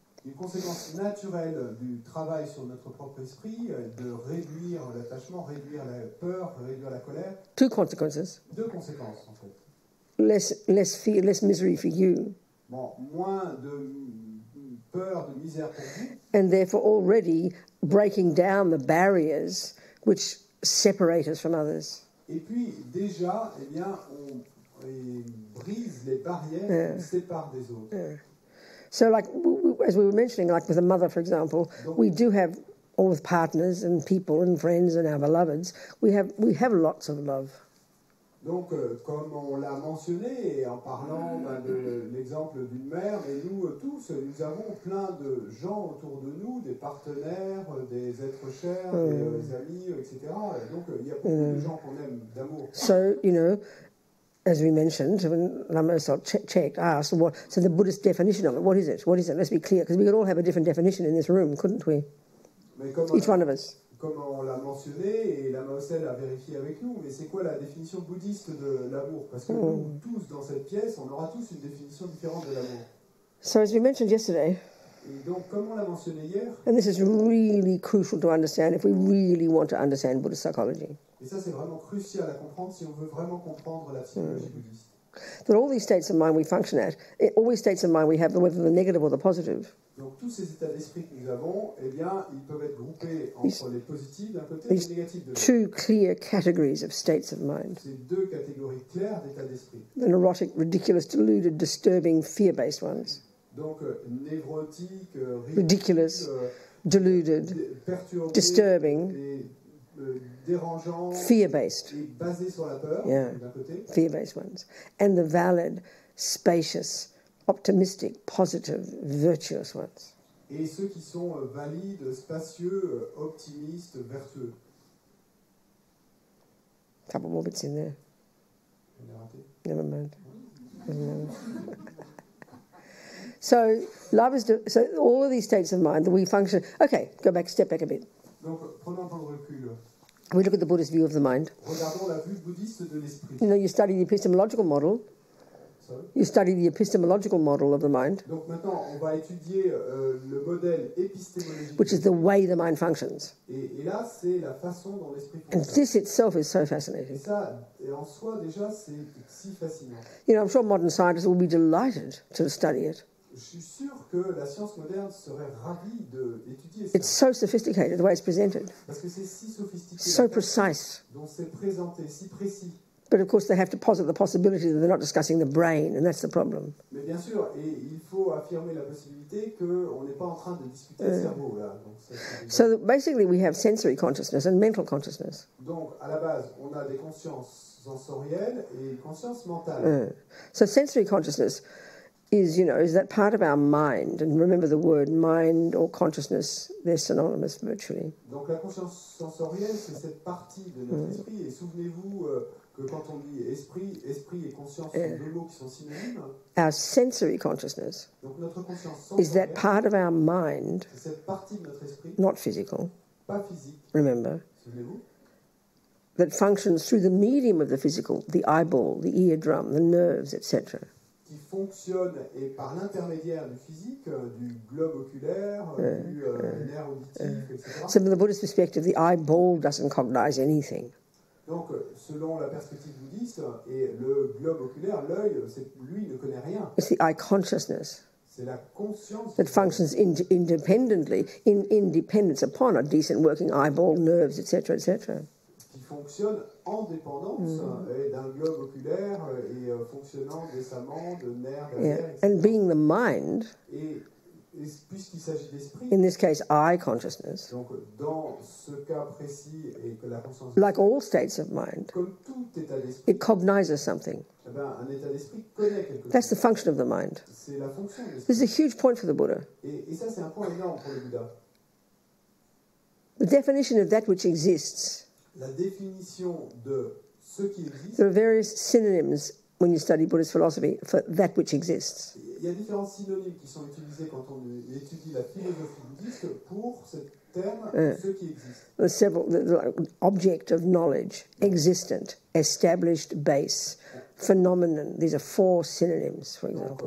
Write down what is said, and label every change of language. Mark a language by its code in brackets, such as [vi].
[fr] Une conséquence naturelle du travail sur notre propre esprit, de réduire l'attachement, réduire la peur, réduire la colère. [en] Two consequences. [fr] Deux conséquences en fait. [en] Less fear, less misery for you. [fr] Bon, moins de peur, de misère pour vous. [en] And therefore already breaking down the barriers which separate us from others. [fr] Et puis déjà, on brise les barrières qui nous séparent des autres. [en] So like, as we were mentioning, like with a mother, for example, we do have, or with partners and people and friends and our beloveds, we have lots of love. [fr] Donc, comme on l'a mentionné, en parlant de l'exemple d'une mère, mais nous tous, nous avons plein de gens autour de nous, des partenaires, des êtres chers, des amis, etc. Donc, il y a beaucoup de gens qu'on aime d'amour. [en] So, as we mentioned, when Lama checked, asked, so the Buddhist definition of it, what is it? What is it? Let's be clear, because we could all have a different definition in this room, couldn't we? Each one of us. [fr] Comme on l'a mentionné, et Lama Ossel a vérifié avec nous, mais c'est quoi la définition bouddhiste de l'amour? Parce que nous, tous dans cette pièce, on aura tous une définition différente de l'amour. [en] So as we mentioned yesterday, [fr] et donc, comme on l'a mentionné hier, [en] and this is really crucial to understand if we really want to understand Buddhist psychology. [fr] Et ça, c'est vraiment crucial à comprendre si on veut vraiment comprendre la psychologie bouddhiste. [en] That all these states of mind we function at, all these states of mind we have, whether the negative or the positive. [fr] Donc tous ces états d'esprit que nous avons, eh bien, ils peuvent être groupés entre les positifs d'un côté et les négatifs de l'autre. [en] Two clear categories of states of mind. [fr] C'est deux catégories claires d'états d'esprit. [en] The neurotic, ridiculous, deluded, disturbing, fear-based ones. [fr] Donc névrotique, [en] ridiculous, deluded, [fr] perturbé, [en] disturbing, [fr] dérangeant, [en] fear-based. [fr] Et basé sur la peur, d'un côté. [en] Fear-based ones. And the valid, spacious, optimistic, positive, virtuous ones. [fr] Et ceux qui sont valides, spacieux, optimistes, vertueux. [en] Couple more bits in there. Never mind. So all of these states of mind that we function. Okay, step back a bit. [fr] Donc, prenons un peu de recul. [en] We look at the Buddhist view of the mind. [fr] Regardons la vue bouddhiste de l'esprit. [en] You know, you study the epistemological model. Sorry? You study the epistemological model of the mind. [fr] Donc maintenant, on va étudier le modèle épistémologique. [en] Which is the way the mind functions. [fr] Et là, c'est la façon dont l'esprit fonctionne. [en] And this itself is so fascinating. [fr] Et ça, en soi, déjà, c'est si fascinant. [en] You know, I'm sure modern scientists will be delighted to study it. [fr] Je suis sûr que la science moderne serait ravie d'étudier ça. [en] It's so sophisticated the way it's presented. [fr] Parce que c'est si sophistiqué. [en] So precise. [fr] Donc c'est présenté, si précis. [en] But of course they have to posit the possibility that they're not discussing the brain, and that's the problem. [fr] Mais bien sûr, et il faut affirmer la possibilité qu'on n'est pas en train de discuter le cerveau là. Donc, [en] so basically we have sensory consciousness and mental consciousness. [fr] Donc à la base, on a des consciences sensorielles et une conscience mentale. [en] So sensory consciousness is that part of our mind, and remember the word mind or consciousness, they're synonymous virtually. [fr] Donc la conscience sensorielle, c'est cette partie de notre esprit, et souvenez-vous que quand on dit esprit et conscience sont deux mots qui sont synonymes. [en] Our sensory consciousness [fr] donc notre conscience [en] is that part of our mind, [fr] c'est cette partie de notre esprit, [en] not physical, [fr] pas physique, [en] remember, [fr] souvenez-vous, [en] that functions through the medium of the physical, the eyeball, the eardrum, the nerves, etc. [fr] Qui fonctionne et par l'intermédiaire du physique, du globe oculaire, du nerf auditif, etc. [en] So from the Buddhist perspective, the eyeball doesn't cognize anything. [fr] Donc, selon la perspective bouddhiste, et le globe oculaire, l'œil, lui ne connaît rien. [en] It's the eye consciousness. [fr] C'est la conscience [en] that functions independently, in independence upon a decent working eyeball, nerves, etc., etc. [fr] Qui fonctionne en dépendance d'un globe oculaire et fonctionnant décemment de nerfs, etc. [en] And being the mind, [fr] et puisqu'il s'agit d'esprit, [en] in this case eye consciousness, [fr] donc dans ce cas précis et que la conscience, [en] like all states of mind, [fr] comme tout état d'esprit, [en] it cognizes something. [fr] Eh ben, un état d'esprit connaît quelque chose. [en] That's the function of the mind. [fr] C'est la fonction de l'esprit. [en] This is a huge point for the Buddha. [fr] Et ça, c'est un point énorme pour le Bouddha. [en] The definition of that which exists. [fr] La définition de ce qui existe. [en] There are various synonyms when you study Buddhist philosophy for that which exists. [fr] Il y a différents synonymes qui sont utilisés quand on étudie la philosophie bouddhiste pour ce terme, ce qui existe. [en] There's several, object of knowledge, existent, established base, phenomenon. These are 4 synonyms, for example.